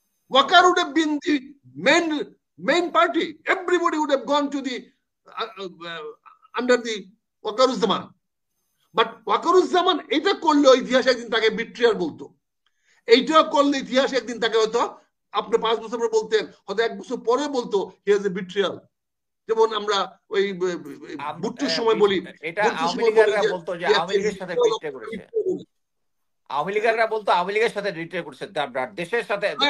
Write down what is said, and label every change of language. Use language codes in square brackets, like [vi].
[en] Waker would have been the main party. Everybody would have gone to the under the Wakeruzzaman. [bn] But Wakeruzzaman এটা করলে ইতিহাস একদিন তাকে বিট্রিয়ার বলতো। এইটা করলে ইতিহাস একদিন তাকে হয়তো আপনি 5 বছর পরে বলতেন, হয়তো 1 বছর পরে বলতো [en] He is a betrayal. [bn] যেমন আমরা ওই বুট্টোর সময় বলি, এটা আওয়ামী লীগেরা বলতো যে আওয়ামী লীগের সাথে বিট্রে করেছে, আওয়ামী লীগেরা বলতো আওয়ামী লীগের সাথে রিট্রে করছে, দেশের সাথে।